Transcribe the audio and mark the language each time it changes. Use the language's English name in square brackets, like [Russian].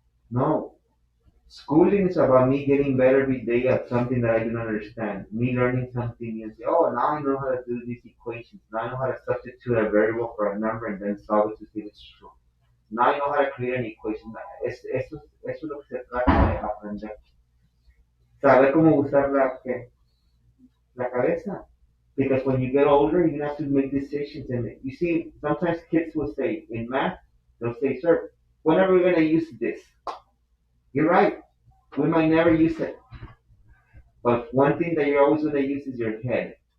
[English] No, schooling is about me getting better every day at something that I didn't understand. Me learning something new and say, oh, now I know how to do these equations. Now I know how to substitute a variable for a number and then solve it to see if it's true. Now I know how to create an equation. [Spanish] Eso es lo que se trata de aprender. Saber cómo usar la cabeza. [English] Because when you get older, you're going to have to make decisions. And you see, sometimes kids will say, in math, they'll say, sir, when are we going to use this? You're right. We might never use it. But one thing that you're always going to use is your head.